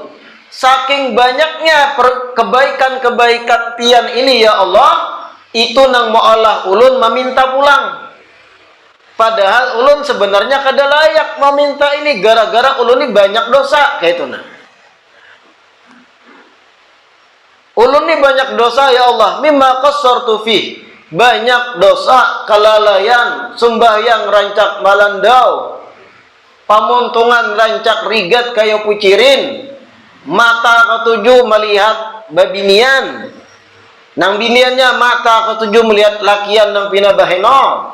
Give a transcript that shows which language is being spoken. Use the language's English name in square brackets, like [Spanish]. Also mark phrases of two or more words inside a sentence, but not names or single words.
[Banjar] Saking banyaknya kebaikan-kebaikan pian ini [Arabic] ya Allah, [Banjar] itu nang maulah ulun meminta pulang. Padahal ulun sebenarnya kada layak meminta ini, gara-gara ulun ini banyak dosa kayak itu nah. Ulun ini banyak dosa [Arabic] ya Allah, mimma qassartu fi, [Banjar] banyak dosa, kelalaian, sembahyang rancak malandau, pamuntungan rancak rigat kayu pucirin, mata ketujuh melihat babinian, nang biniannya mata ketujuh melihat lakian nang pina baheno.